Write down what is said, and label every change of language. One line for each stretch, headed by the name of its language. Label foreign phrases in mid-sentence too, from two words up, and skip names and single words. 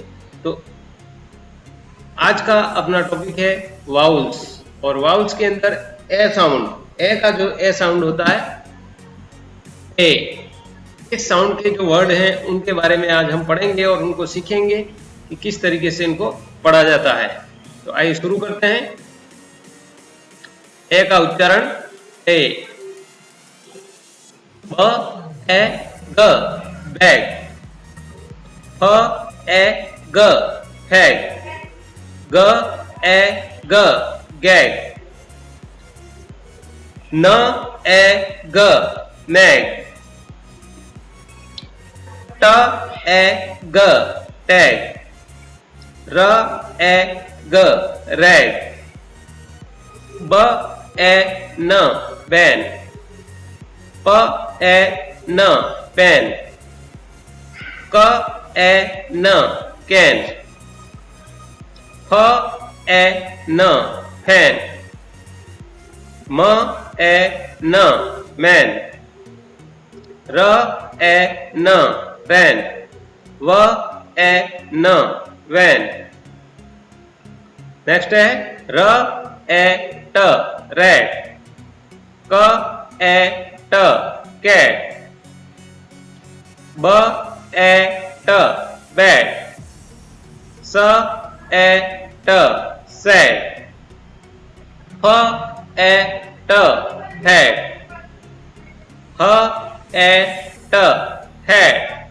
Hindi: तो आज का अपना टॉपिक है वाउल्स, और वाउल्स के अंदर
English: a sound,
Hindi: ए का जो
English: a sound
Hindi: होता है, ए, इस साउंड के जो वर्ड हैं उनके बारे में आज हम पढ़ेंगे और उनको सीखेंगे कि किस तरीके से इनको पढ़ा जाता है। तो आइए शुरू करते हैं। ए का उच्चारण ए,
English: B A G bag, H A G hag, G A G gag, N A G nag, T A G tag, R A G rag, B A N ban, P A N pen, C A N can, F A N fan, M A N man, R A N van, V A N van. next है R A T rat, C A T cat, B A T bat, S A T sad, F A T had, H A T had,